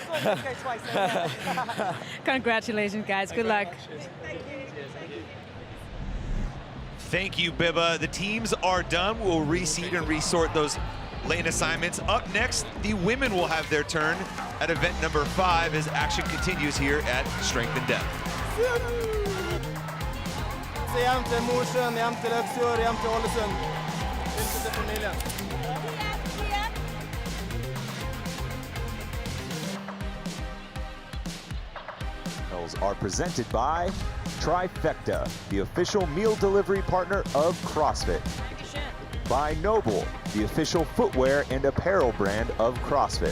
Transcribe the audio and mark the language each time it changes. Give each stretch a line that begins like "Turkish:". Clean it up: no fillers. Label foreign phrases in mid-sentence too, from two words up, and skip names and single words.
English: Congratulations, guys. Good luck. Thank you, Biba. The teams are done. We'll reseed and resort those lane assignments. Up next, the women will have their turn at event number 5 as action continues here at Strength and Depth.
Norwegian: Hjem til Mosjøen, hjem til Øksfjord, hjem til Ålesund. Hilse til familien.
English: Are presented by Trifecta, the official meal delivery partner of CrossFit. By Noble, the official footwear and apparel brand of CrossFit.